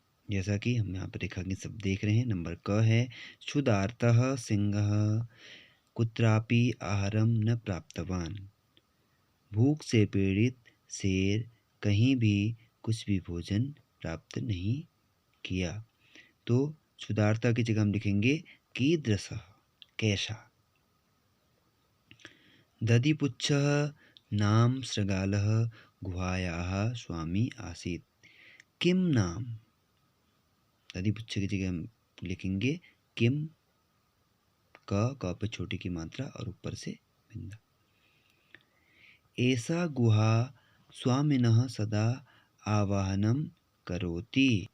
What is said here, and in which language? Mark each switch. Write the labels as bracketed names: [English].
[Hindi] जैसा कि हम यहाँ पर रेखांकित शब्द देख रहे हैं। नंबर क है [Sanskrit] क्षुधार्तः सिंहः कुत्रापि आहारम न प्राप्तवान। [Hindi] भूख से पीड़ित शेर कहीं भी कुछ भी भोजन प्राप्त नहीं किया। तो क्षुधार्ता की जगह हम लिखेंगे कीदृशः, कैसा। [Sanskrit] दधिपुच्छः नाम शृगालः गुहायाः स्वामी आसीत्। किम नाम? [Hindi] दधिपुच्छ की जगह हम लिखेंगे किम, क पर छोटी की मात्रा और ऊपर से बिंदा। [Sanskrit] एषा गुहा स्वामिनः सदा आवाहनम करोति।